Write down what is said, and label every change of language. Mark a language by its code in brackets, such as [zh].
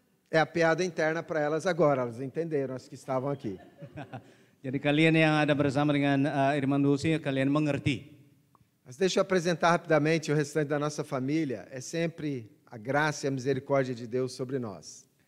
[pt] É a piada interna para elas agora, elas entenderam, as que estavam aqui. [id] Jadi kalian yang ada bersama dengan Irman Dulce, kalian mengerti. [pt] Mas deixa eu apresentar rapidamente o restante da nossa família. É sempre a graça e a misericórdia de Deus sobre nós.